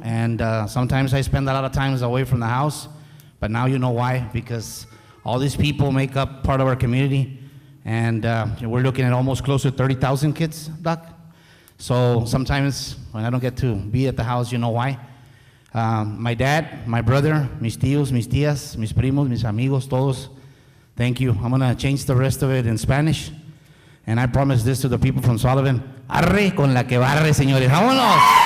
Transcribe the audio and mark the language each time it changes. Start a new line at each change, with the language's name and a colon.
English: And sometimes I spend a lot of times away from the house. But now you know why. Because all these people make up part of our community. And we're looking at almost close to 30,000 kids, Doc. So sometimes when I don't get to be at the house, you know why. My dad, my brother,
Spanish: mis tíos, mis tías, mis primos, mis amigos, todos.
English: Thank you. I'm going to change the rest of it in Spanish. And I promise this to the people from Sullivan.
Spanish: Arre con la que barre, señores. ¡Vámonos!